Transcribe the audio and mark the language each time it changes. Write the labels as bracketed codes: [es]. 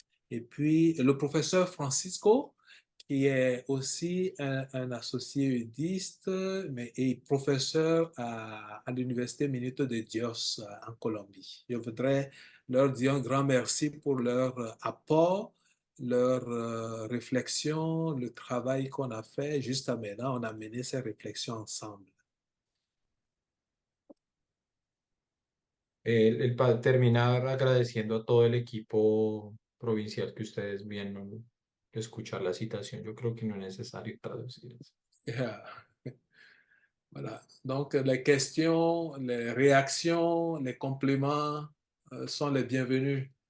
[fr] et puis le professeur Francisco, qui est aussi un associé eudiste et professeur à l'Université Minuto de Dios en Colombie. Je voudrais leur dire un grand merci pour leur apport, leur réflexion, le travail qu'on a fait. Jusqu'à maintenant, on a mené ces réflexions ensemble. [es] El padre terminar agradeciendo a todo el equipo provincial que ustedes vienen a escuchar la citación. Yo creo que no es necesario traducir eso. Yeah. Voilà. [fr] Donc, les questions, les réactions, les compléments sont les bienvenus.